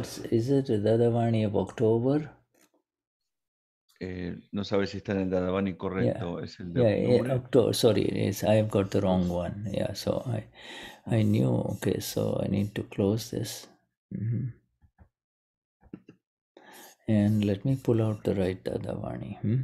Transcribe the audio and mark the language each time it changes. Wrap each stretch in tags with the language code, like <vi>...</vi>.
<en>Is it Dadavani of October?</en> <es>No sabes si está en el Dadavani correcto. Es el de octubre.</es> <en>October. Sorry, I have got the wrong one. Yeah, so I knew. Okay, so I need to close this. And let me pull out the right Dadavani.</en>